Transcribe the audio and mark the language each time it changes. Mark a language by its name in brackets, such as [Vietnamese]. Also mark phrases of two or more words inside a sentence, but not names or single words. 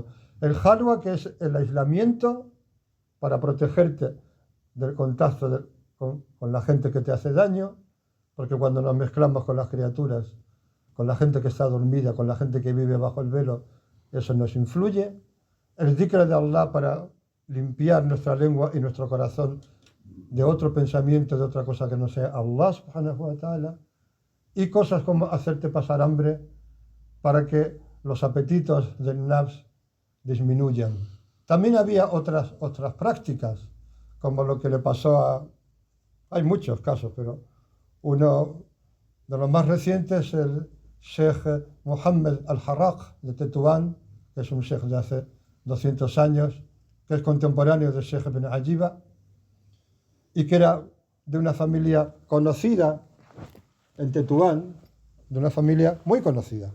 [Spanish] El halwa, que es el aislamiento para protegerte del contacto con la gente que te hace daño, porque cuando nos mezclamos con las criaturas, con la gente que está dormida, con la gente que vive bajo el velo, eso nos influye. El dhikr de Allah para limpiar nuestra lengua y nuestro corazón de otro pensamiento, de otra cosa que no sea Allah [Arabic] سبحانه وتعالى. [Spanish] Y cosas como hacerte pasar hambre para que los apetitos del nafs disminuyan. También había otras prácticas, como lo que le pasó hay muchos casos, pero uno de los más recientes es el Sheikh Muhammad al-Harraq de Tetuán, que es un sheikh de hace 200 años, que es contemporáneo del Sheikh Ibn Ajiba, y que era de una familia conocida en Tetuán, de una familia muy conocida.